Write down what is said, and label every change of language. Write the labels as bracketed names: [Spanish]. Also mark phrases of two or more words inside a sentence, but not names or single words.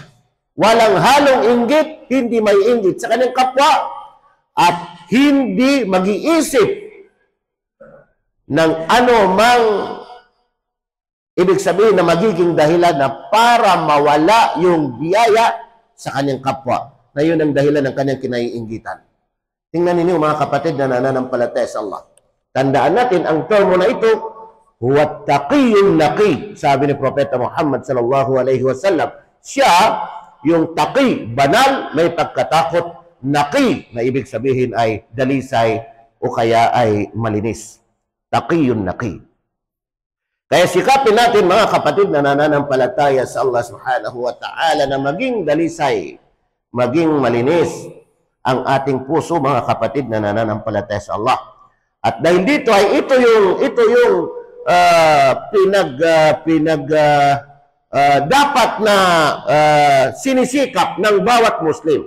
[Filipino] Walang halong inggit, hindi may inggit sa kanyang kapwa, at hindi mag-iisip ng anumang ibig sabihin na magiging dahilan na para mawala yung biyaya sa kanyang kapwa, na yun ang dahilan ng kanyang kinaiinggitan. Tingnan ninyo mga kapatid na nananampalataya sa Allah. Tandaan natin ang termo na ito, [Arabic] هو تقي نقي. [Filipino] Sabi ni Propeta Muhammad [Arabic] صلى الله عليه وسلم, [Filipino] siya yung taqi, banal, may pagkatakot, naqi, na ibig sabihin ay dalisay o kaya ay malinis. [Arabic] تقي نقي. [Filipino] Kaya sikapin natin mga kapatid na nananampalataya sa Allah [Arabic] سبحانه وتعالى [Filipino] na maging dalisay, maging malinis ang ating puso mga kapatid na nananampalataya sa Allah. At dahil dito ay ito yung dapat na sinisikap ng bawat Muslim.